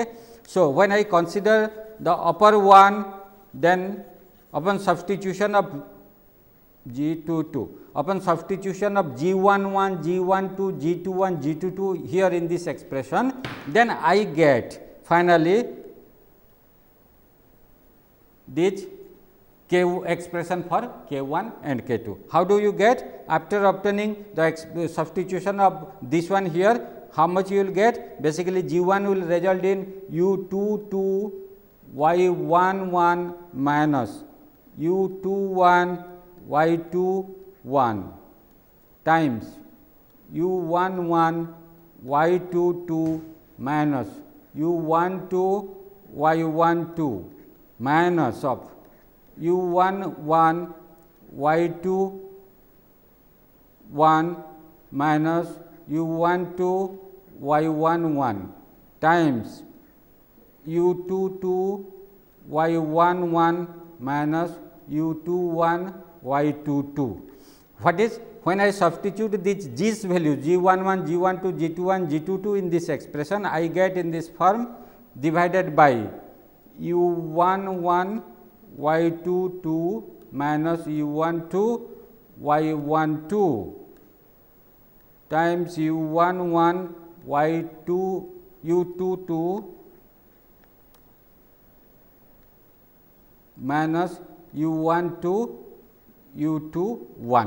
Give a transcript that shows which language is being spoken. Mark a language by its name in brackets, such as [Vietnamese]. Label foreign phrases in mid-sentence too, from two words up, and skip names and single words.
[English] So, when I consider the upper one, then upon substitution of G 2 2, upon substitution of G 1 1 G 1 2 G 2 1 G 2 2 here in this expression, then I get finally this K expression for K 1 and K 2. How do you get? After obtaining the substitution of this one here, how much you will get? Basically, G 1 will result in U 2 2 Y 1 1 minus U 2 1 Y 2 1 times U 1 1 Y 2 2 minus U 1 2 Y 1 2 minus of U 1 1 Y 2 1 minus U 1 2 Y 1 1 times U 2 2 Y 1 1 minus U 2 1 Y 2 2. What is, when I substitute these G's values G 1 1 G 1 2 G 2 1 G 2 2 in this expression, I get in this form divided by U 1 1 Y 2 2 minus U 1 2 Y 1 2 times U 1 1 Y 2 U 2 2 minus u1 to u2 1.